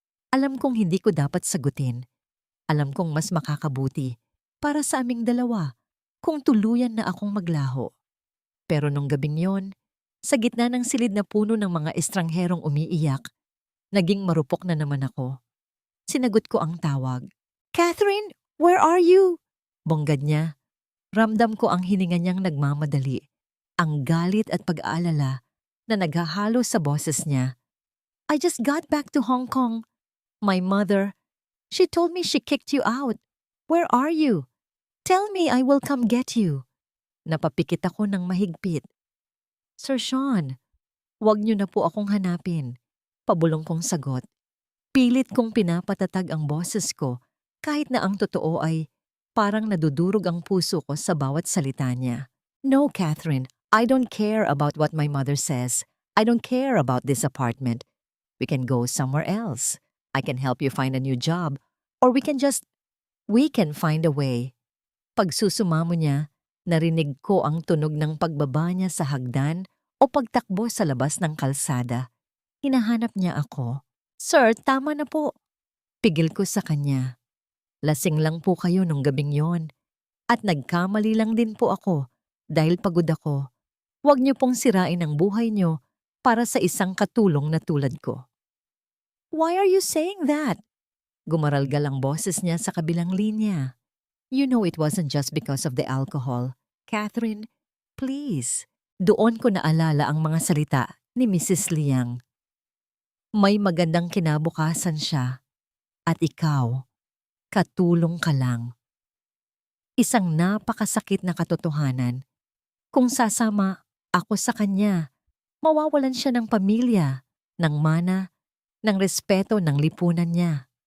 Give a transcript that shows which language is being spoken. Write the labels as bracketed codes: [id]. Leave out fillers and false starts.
[tl] Alam kong hindi ko dapat sagutin. Alam kong mas makakabuti para sa aming dalawa kung tuluyan na akong maglaho. Pero nung gabing yon, sa gitna ng silid na puno ng mga estrangherong umiiyak, naging marupok na naman ako. Sinagot ko ang tawag. [en] "Catherine, where are you?" [tl] Bonggad niya. Ramdam ko ang hininga niyang nagmamadali, ang galit at pag-aalala na naghahalo sa boses niya. [en] "I just got back to Hong Kong. My mother, she told me she kicked you out. Where are you? Tell me I will come get you." [tl] Napapikit ako ng mahigpit. "Sir Sean, wag niyo na po akong hanapin." Pabulong kong sagot. Pilit kong pinapatatag ang boses ko kahit na ang totoo ay parang nadudurog ang puso ko sa bawat salita niya. [en] "No, Catherine, I don't care about what my mother says. I don't care about this apartment. We can go somewhere else. I can help you find a new job, or we can find a way." [tl] Pagsusumamo niya, narinig ko ang tunog ng pagbaba niya sa hagdan o pagtakbo sa labas ng kalsada. Hinahanap niya ako. Sir, tama na po. Pigil ko sa kanya. Lasing lang po kayo nung gabing yon. At nagkamali lang din po ako dahil pagod ako. Huwag niyo pong sirain ang buhay niyo para sa isang katulong na tulad ko. [en] Why are you saying that? [tl] Gumaralgal ang boses niya sa kabilang linya. [en] You know it wasn't just because of the alcohol. Catherine, please. [tl] Doon ko naalala ang mga salita ni Mrs. Liang. May magandang kinabukasan siya. At ikaw, katulong ka lang. Isang napakasakit na katotohanan. Kung sasama ako sa kanya, mawawalan siya ng pamilya, ng mana, ng respeto ng lipunan niya.